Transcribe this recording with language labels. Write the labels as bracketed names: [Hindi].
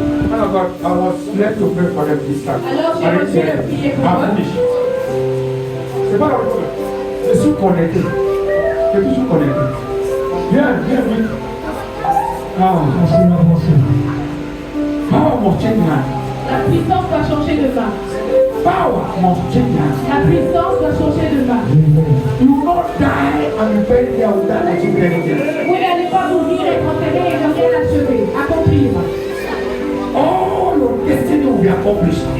[English] Man of God, I was led to pray for them this time. [French] Alors j'ai reçu le prier pour [English] I'm [French] eux. [English] finished. [French] C'est pas le problème. Je suis connecté. Je suis toujours connecté. Viens, vite. [English] Power must change now. [French] La puissance doit changer de main. [English] Power must change now. [French] La puissance doit changer de main. [English] You will not die and be buried there without achieving anything. [French] Vous n'allez pas mourir, être enterré et ne rien achever, accomplir. [English] All your destiny will be accomplished.